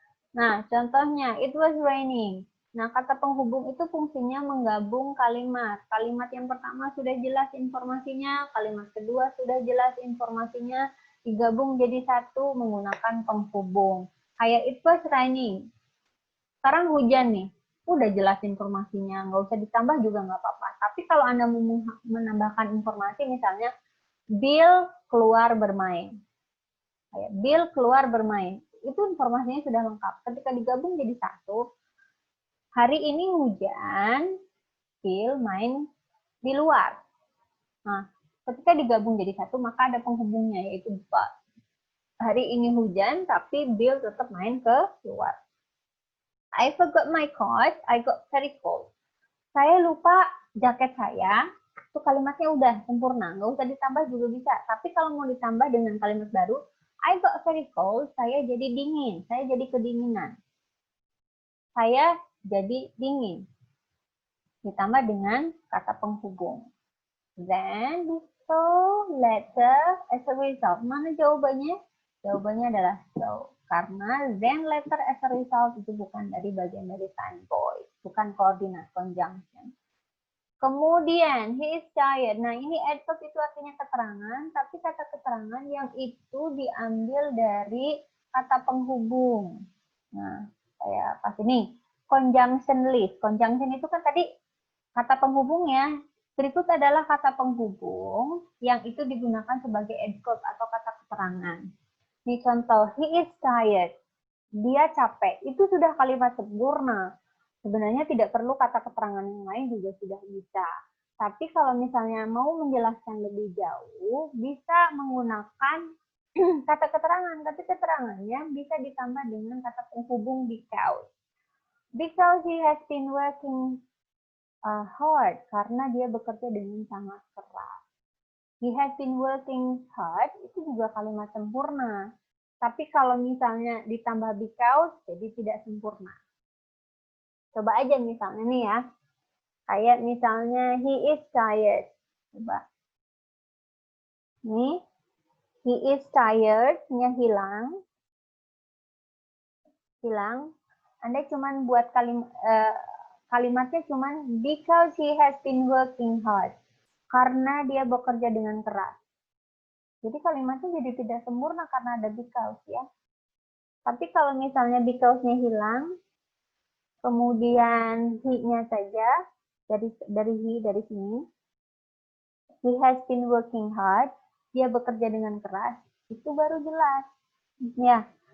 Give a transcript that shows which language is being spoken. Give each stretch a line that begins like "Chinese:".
Indonesian: Nah, contohnya,
English: it was raining.
Indonesian: Nah, kata penghubung itu fungsinya menggabung kalimat. Kalimat yang pertama sudah jelas informasinya, kalimat kedua sudah jelas informasinya, digabung jadi satu menggunakan penghubung. Kayak
English: it was raining.
Indonesian: Sekarang hujan nih, udah jelas informasinya, nggak usah ditambah juga nggak apa-apa. Tapi kalau Anda mau menambahkan informasi, misalnya, Bill keluar bermain. Kayak Bill keluar bermain. Itu informasinya sudah lengkap. Ketika digabung jadi satu, hari ini hujan, Bill main di luar. Nah, ketika digabung jadi satu, maka ada penghubungnya, yaitu but. Hari ini hujan, tapi Bill tetap main ke luar.
English: I forgot my coat, I got very cold.
Indonesian: Saya lupa jaket saya, itu kalimatnya udah sempurna, nggak usah ditambah juga bisa. Tapi kalau mau ditambah dengan kalimat baru,
English: I got very cold,
Indonesian: saya jadi dingin, saya jadi kedinginan. Saya jadi dingin. Ditambah dengan kata penghubung.
English: Then, so, later, as a result.
Indonesian: Mana jawabannya? Jawabannya adalah so. Karena
English: then, later, as a result
Indonesian: itu bukan dari bagian dari PANBOIS, bukan
English: coordinate conjunction.
Indonesian: Kemudian,
English: he is tired.
Indonesian: Nah, ini adverb itu artinya keterangan, tapi kata keterangan yang itu diambil dari kata penghubung. Nah, kayak pas ini,
English: conjunction list.
Indonesian: Conjunction itu kan tadi kata penghubungnya. Berikut adalah kata penghubung yang itu digunakan sebagai adverb atau kata keterangan. Ini contoh,
English: he is tired.
Indonesian: Dia capek. Itu sudah kalimat sempurna. Sebenarnya tidak perlu kata keterangan yang lain juga sudah bisa. Tapi kalau misalnya mau menjelaskan lebih jauh, bisa menggunakan kata keterangan. Tapi keterangannya bisa ditambah dengan kata penghubung because.
English: Because he has been working hard.
Indonesian: Karena dia bekerja dengan sangat keras.
English: He has been working hard,
Indonesian: itu juga kalimat sempurna. Tapi kalau misalnya ditambah because, jadi tidak sempurna. Coba aja misalnya nih ya. Kayak misalnya
English: he is tired.
Indonesian: Coba. Nih,
English: he is tired-nya
Indonesian: hilang. Hilang. Anda cuman buat kalimatnya cuman
English: because he has been working hard.
Indonesian: Karena dia bekerja dengan keras. Jadi kalimatnya jadi tidak sempurna karena ada because ya. Tapi kalau misalnya because-nya hilang, kemudian he-nya saja dari sini,
English: he has been working hard,
Indonesian: dia bekerja dengan keras, itu baru jelas. Ya.